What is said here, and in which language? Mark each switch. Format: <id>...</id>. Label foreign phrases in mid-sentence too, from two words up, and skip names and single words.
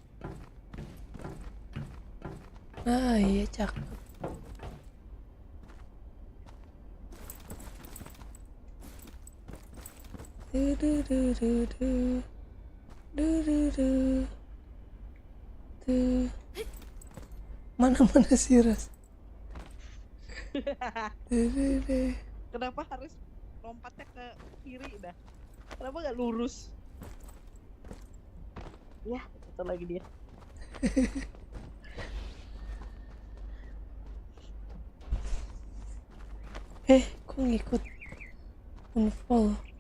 <id>Nah iya cakep. Du, du, du, du, du. Du, du, du. Du. Mana sih Ras? Du, du, du. Kenapa harus lompatnya ke kiri dah? Kenapa nggak lurus? Ya, itu lagi dia. Kok ngikut unfollow?</id>